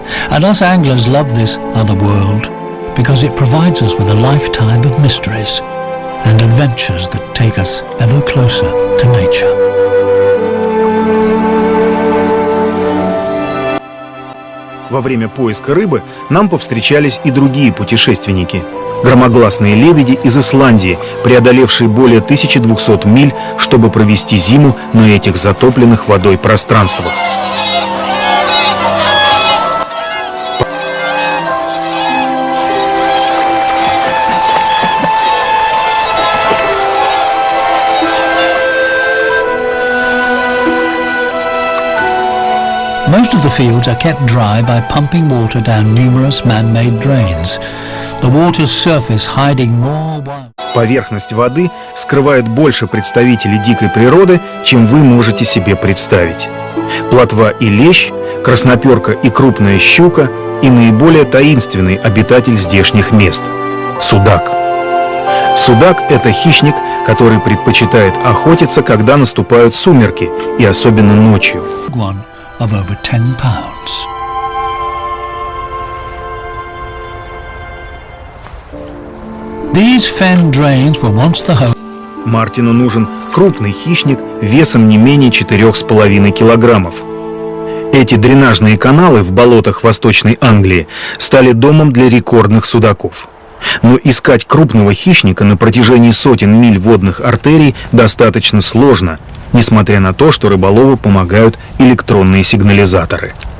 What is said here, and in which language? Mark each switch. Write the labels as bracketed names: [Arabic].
[English] And us anglers love this other world because it provides us with a lifetime of mysteries and adventures that take us ever closer to nature. [Russian] Во время поиска рыбы нам повстречались и другие путешественники. Громогласные лебеди из Исландии, преодолевшие более 1200 миль, чтобы провести зиму на этих затопленных водой пространствах. [English] Most of the fields are kept dry by pumping water down numerous man-made drains. The water's surface hiding more wild. [Russian] Поверхность воды скрывает больше представителей дикой природы, чем вы можете себе представить. Плотва и лещ, красноперка и крупная щука и наиболее таинственный обитатель здешних мест – судак. Судак – это хищник, который предпочитает охотиться, когда наступают сумерки, и особенно ночью. [English] Of over 10 pounds. These fen drains were once the home. [Russian] Мартину нужен крупный хищник весом не менее 4,5 килограммов. Эти дренажные каналы в болотах Восточной Англии стали домом для рекордных судаков. Но искать крупного хищника на протяжении сотен миль водных артерий достаточно сложно, несмотря на то, что рыболову помогают электронные сигнализаторы.